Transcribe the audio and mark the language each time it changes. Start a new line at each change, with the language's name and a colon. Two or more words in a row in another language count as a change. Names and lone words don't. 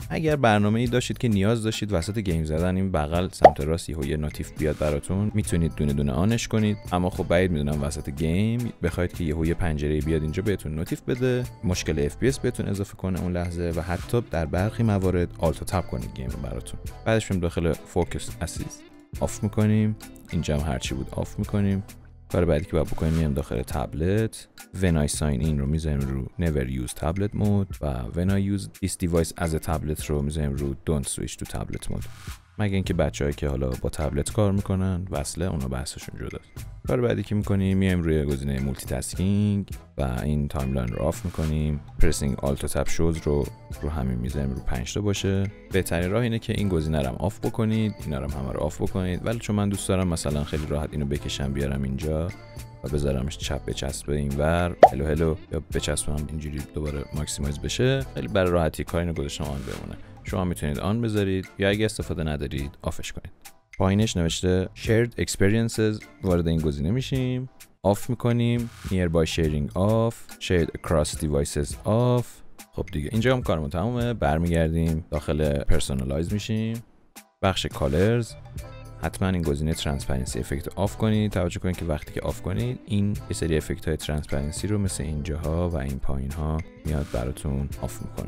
Persian: اگر برنامه‌ای داشتید که نیاز داشتید وسط گیم زدن این بغل سمت راست یه نوتیف بیاد براتون میتونید دونه دونه آنش کنید، اما خب بعید میدونم وسط گیم بخواید که یه پنجره بیاد اینجا بهتون نوتیف بده، مشکل FPS بهتون اضافه کنه اون لحظه و حتی در برخی موارد
English: Alt Tab
Persian: کنید گیم رو براتون. بعدش میریم داخل
English: Focus Assist
Persian: آف میکنیم. اینجا هم هرچی بود آف میکنیم. کار بعدی که باید بکنیم میام داخل تبلت
English: when I sign in
Persian: رو میذاریم رو
English: never use tablet mode
Persian: و
English: when I use this device as a tablet
Persian: رو میذاریم رو
English: don't switch to tablet mode.
Persian: مگه اینکه بچه‌هایی که حالا با تبلت کار میکنن وصله اونا بحثشون جداست. کار بعدی که میکنیم میایم روی گزینه مولتی تاسکینگ و این تایملاین رو آف میکنیم.
English: pressing Alt
Persian: و
English: Tab shows
Persian: رو همین میذاریم رو 5 تا باشه. بهترین راه اینه که این گزینه رو هم آف بکنید، اینا رو هم همه رو آف بکنید، ولی چون من دوست دارم مثلا خیلی راحت اینو بکشم بیارم اینجا و بذارمش چپ بچسبه اینور هلو یا بچسبم اینجوری دوباره ماکسیمایز بشه، خیلی برای راحتی کار اینو گذاشتم آن بمونه. شما میتونید آن بذارید یا اگه استفاده ندارید آفش کنید. پایینش نوشته
English: Shared Experiences،
Persian: وارد این گزینه میشیم. آف میکنیم.
English: nearby sharing off, shared across devices off.
Persian: خب دیگه اینجا هم کارمون تمومه. برمیگردیم داخل پرسونالایز میشیم، بخش کالرز. حتما این گزینه
English: transparency effect
Persian: رو آف کنید. توجه کنید که وقتی که آف کنید این یه سری افکت های ترانسپرنسی رو مثل اینجاها و این پایین ها میاد براتون آف میکنه.